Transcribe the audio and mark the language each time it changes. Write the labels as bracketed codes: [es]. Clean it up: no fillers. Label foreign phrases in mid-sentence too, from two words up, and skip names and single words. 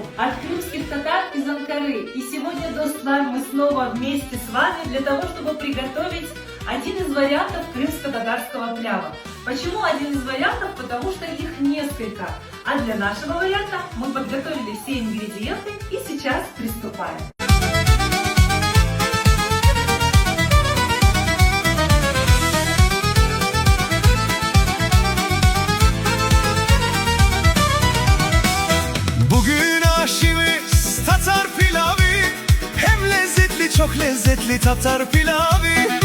[ru] От крымских татар из Анкары. И сегодня, достлар, мы снова вместе с вами для того, чтобы приготовить один из вариантов крымско-татарского плява. Почему один из вариантов? Потому что их несколько. А для нашего варианта мы подготовили все ингредиенты и сейчас приступаем. [crh] Bugün aşığımız Tatar pilavı. Hem lezzetli, çok lezzetli Tatar pilavı.